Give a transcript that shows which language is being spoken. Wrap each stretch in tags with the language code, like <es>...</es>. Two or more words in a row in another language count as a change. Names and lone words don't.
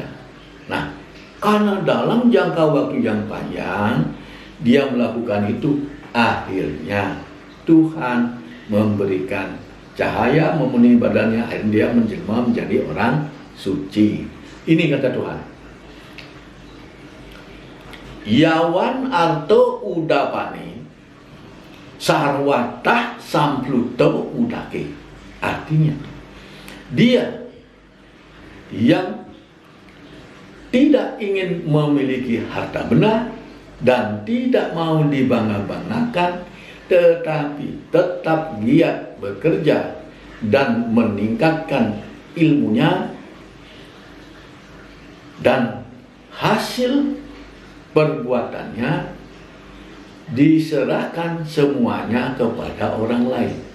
<id>Nah, karena dalam jangka waktu yang panjang dia melakukan itu, akhirnya Tuhan memberikan cahaya memenuhi badannya, akhirnya dia menjelma menjadi orang suci. Ini kata Tuhan.</id> <sa>Yawan arto udapane sarwatah sampluto udake.</sa> <id>Artinya dia yang tidak ingin memiliki harta benda dan tidak mau dibangga-banggakan, tetapi tetap giat bekerja dan meningkatkan ilmunya, dan hasil perbuatannya diserahkan semuanya kepada orang lain.</id>